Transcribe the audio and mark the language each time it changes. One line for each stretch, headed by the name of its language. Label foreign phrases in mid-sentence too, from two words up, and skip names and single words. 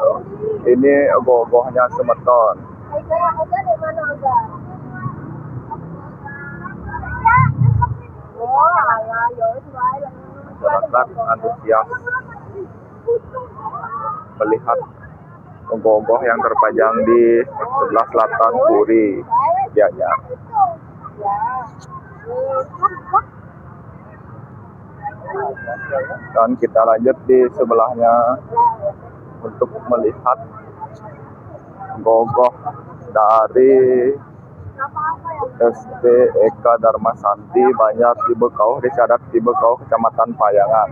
Indonesian: Ini gogohnya Semeton. Masyarakat antusias melihat gogoh yang terpajang di sebelah selatan Puri Gianyar. Dan kita lanjut di sebelahnya untuk melihat gogoh dari SD Eka Dharma Santi Banjar Tibekau, Desa Adat Tibekau, Kecamatan Payangan.